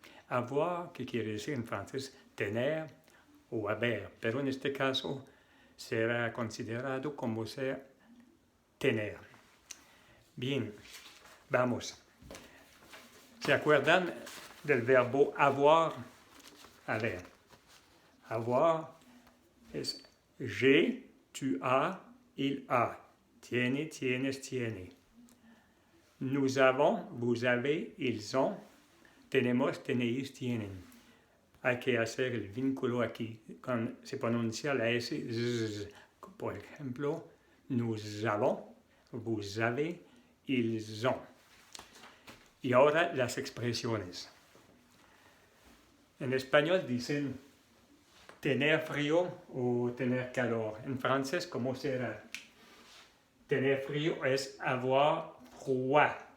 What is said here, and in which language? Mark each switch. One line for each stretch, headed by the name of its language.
Spanish: Avoir, que quiere decir en francés tener o haber, pero en este caso será considerado como ser tener. Bien, vamos. ¿Se acuerdan del verbo avoir? A ver,
French: avoir es j'ai, tu as, il a.
Spanish: Tiene, tienes, tiene.
French: Nous avons, vous avez, ils ont.
Spanish: Tenemos, tenéis, tienen. Hay que hacer el vínculo aquí. Cuando se pronuncia la S, z. Por ejemplo,
French: nous avons, vous avez, ils ont.
Spanish: Y ahora las expresiones. En español dicen tener frío o tener calor. En francés, ¿cómo será? Tener frío es
French: avoir froid.